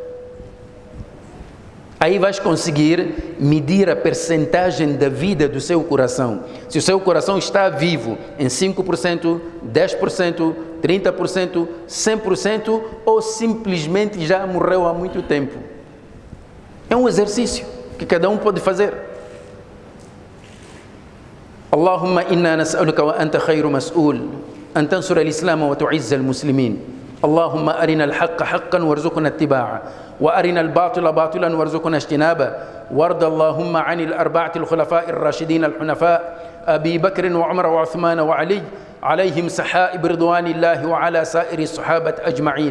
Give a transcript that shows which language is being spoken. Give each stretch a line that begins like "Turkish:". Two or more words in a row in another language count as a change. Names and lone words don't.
Portuguese: Aí vais conseguir medir a percentagem da vida do seu coração. Se o seu coração está vivo em 5%, 10%, 30%, 100%, ou simplesmente já morreu há muito tempo. É um exercício que cada um pode fazer.
Arabic: اللهم إنا نسألك وأنت خير مسؤول أن تنصر الإسلام وتعز المسلمين. اللهم أرنا الحق حقا وارزقنا اتباع وأرنا الباطل باطلا وارزقنا اجتنابه وارض اللهم عن الأربعة الخلفاء الراشدين الحنفاء أبي بكر وعمر وعثمان وعلي عليهم سحائب رضوان الله وعلى سائر الصحابة أجمعين.